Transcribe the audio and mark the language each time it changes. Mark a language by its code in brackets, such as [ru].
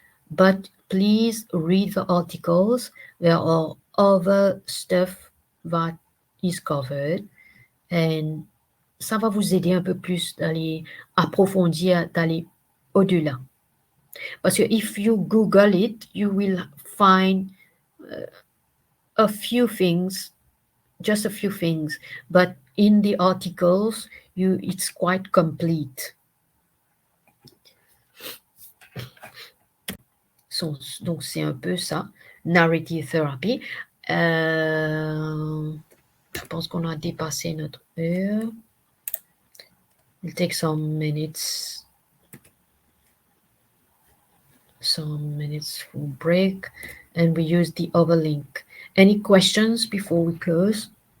[en] But please read the articles. There are other stuff that is covered. [fr] And ça va vous aider un peu plus d'aller approfondir, d'aller au-delà. Parce que [en] if you Google it, you will find a few things, just a few things. But in the articles, it's quite complete. [fr] Donc, c'est un peu ça, narrative therapy. Je pense qu'on a dépassé notre heure. [en] We'll take some minutes for break, and we use the other link. Any questions before we close?